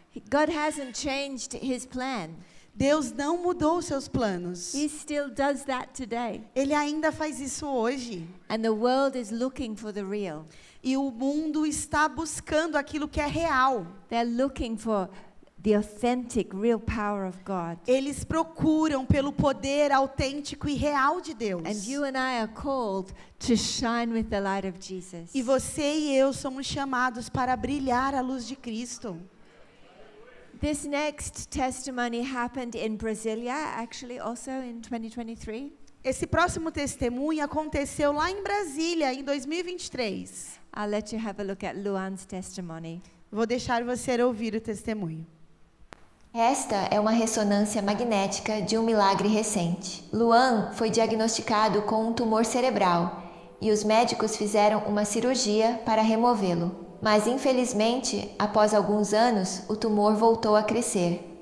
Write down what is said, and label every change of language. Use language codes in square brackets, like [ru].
[en] God hasn't changed his plan. [pt] Deus não mudou seus planos. [en] He still does that today. [pt] Ele ainda faz isso hoje. [en] And the world is looking for the real. [pt] E o mundo está buscando aquilo que é real. [en] They're looking for the authentic, real power of God. [pt] Eles procuram pelo poder autêntico e real de Deus. [en] And you and I are called to shine with the light of Jesus. [pt] E você e eu somos chamados para brilhar a luz de Cristo. [en] This next testimony happened in Brasilia, actually also in 2023. [pt] Esse próximo testemunho aconteceu lá em Brasília, em 2023. [en] I'll let you have a look at Luan's testimony. [pt] Vou deixar você ouvir o testemunho. Esta é uma ressonância magnética de um milagre recente. Luan foi diagnosticado com um tumor cerebral e os médicos fizeram uma cirurgia para removê-lo. Mas, infelizmente, após alguns anos, o tumor voltou a crescer.